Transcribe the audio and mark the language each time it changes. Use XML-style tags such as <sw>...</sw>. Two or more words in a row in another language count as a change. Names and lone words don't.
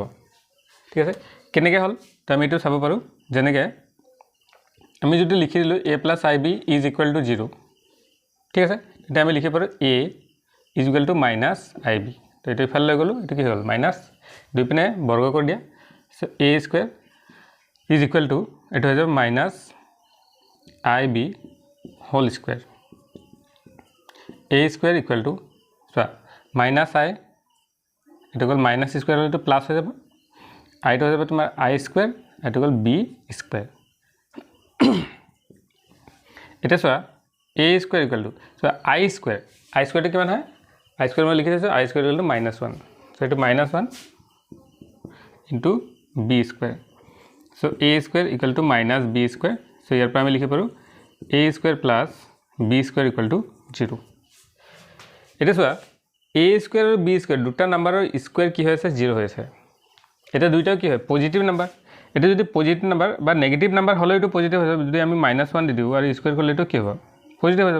<as>ঠিক আছে কেনেকৈ হল তো আমি এটো চাব পাৰো যেনেকৈ আমি যদি লিখি দিলো a + ib = 0 ঠিক আছে তেতিয়া আমি লিখি পাৰো a = -ib তো এটো ইফালে লৈ গলো এটো কি হ'ল মাইনাস দুই পিনে বৰ্গ কৰি দিয়া সো a² = এটো হৈ যাব -ib</as> <en>whole square</en> <as>a² = সো -i এটো গল -² হলে প্লাস হৈ যাব i টো হৈ যাব তোমাৰ i² এটো গল b²। এটা সো a² = সো i² টো কিমান হয় i² মই লিখি দিছো i² = -1 সো এটো -1 into b²। সো a² = -b²। সো ইয়াৰ পৰা আমি লিখি পাৰো a² + b² = 0। এটা সো a² আৰু b² দুটা নাম্বাৰৰ স্কয়াৰ কি হৈছে 0 হৈছে। এটা দুইটাও কি হয়</as> <en>positive number.</en> <as>এটা যদি</as> <en>positive number</en> <as>বা</as> <en>negative number</en> <as>হলে এটো পজিটিভ হৈ যাব যদি আমি -1 দি দিও আৰু স্কয়াৰ কৰিলে এটো কি হ'ব পজিটিভ হৈ যাব।</as>